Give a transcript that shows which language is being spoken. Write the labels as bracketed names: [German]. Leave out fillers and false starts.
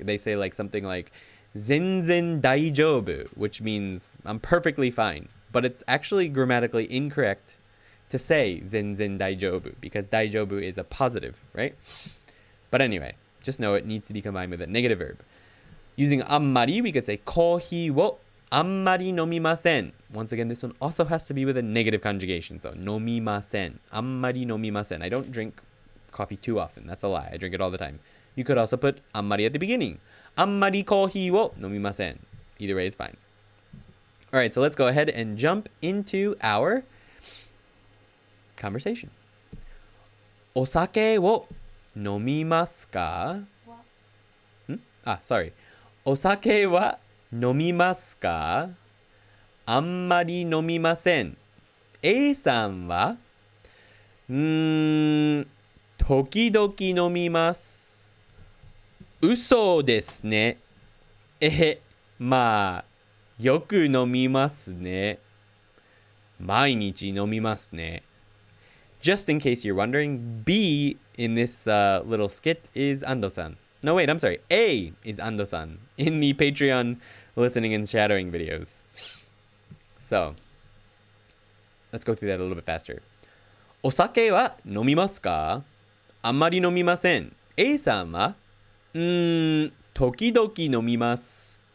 [English] They say like something like 全然大丈夫, which means I'm perfectly fine. But it's actually grammatically incorrect to say 全然大丈夫, because 大丈夫 is a positive, right? But anyway, just know it needs to be combined with a negative verb. Using あんまり, we could say [Japanese] コーヒーをあんまり飲みません. [English] Once again, this one also has to be with a negative conjugation. [Japanese] So 飲みません. あんまり飲みません. [English] I don't drink coffee too often. That's a lie. I drink it all the time. You could also put あんまり at the beginning. [Japanese] あんまりコーヒーを飲みません. [English] Either way is fine. All right, so let's go ahead and jump into our conversation. [Japanese] お酒を飲みますか? [English] Sorry. [Japanese] お酒は飲みますか?あんまり飲みません. A さんは時々飲みます。嘘ですね。まあ、よく飲みますね。毎日飲みますね。 [English] Just in case you're wondering, B in this little skit is Ando-san. No, wait, I'm sorry. A is Ando-san in the Patreon listening and shadowing videos. So, let's go through that a little bit faster. [Japanese] お酒は飲みますか?あんまり飲みません. A さんは時々飲みます。